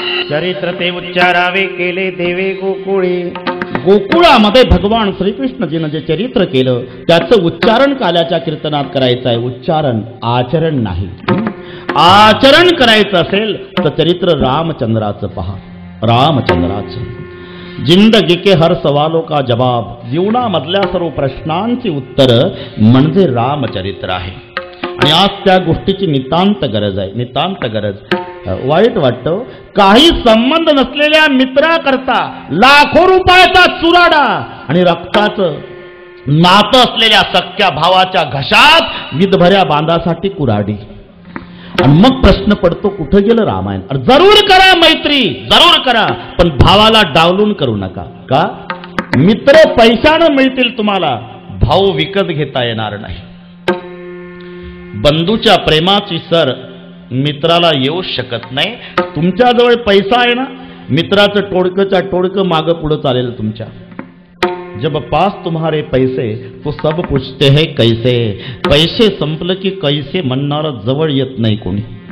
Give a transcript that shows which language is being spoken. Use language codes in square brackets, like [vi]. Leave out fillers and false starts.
[mr] चरित्र ते उच्चारावे केले देवे गोकुळी. गोकुळामध्ये भगवान श्रीकृष्णजीनं जे चरित्र केलं त्याचं उच्चारण काल्याच्या कीर्तनात करायचं आहे. उच्चारण, आचरण नाही. आचरण करायचं असेल तर चरित्र रामचंद्राचं पहा. [hi] रामचंद्राचं जिंदगी के हर सवालों का जवाब. [mr] जीवनामधल्या सर्व प्रश्नांची उत्तर म्हणजे रामचरित्र आहे. आणि आज त्या गोष्टीची नितांत गरज आहे. नितांत गरज. वाईट वाटतं काही संबंध नसलेल्या मित्राकरता लाखो रुपयाचा चुराडा आणि रक्ताचं नातं असलेल्या सख्या भावाच्या घशात विधभऱ्या बांधासाठी कुराडी. आणि मग प्रश्न पडतो कुठं गेलं रामायण. जरूर करा मैत्री, जरूर करा, पण भावाला डावलून करू नका. का? मित्र पैशानं मिळतील तुम्हाला, भाऊ विकत घेता येणार नाही. बंधूच्या प्रेमाची सर मित्राला येऊ शकत नाही. तुमच्याजवळ पैसा आहे ना, मित्राचं टोडकंच्या टोडकं मागं पुढं चालेल तुमच्या. [hi] जब पास तुम्हारे पैसे तो सब पूछते हैं कैसे. [mr] पैसे संपलं की कैसे म्हणणार जवळ येत नाही कोणी.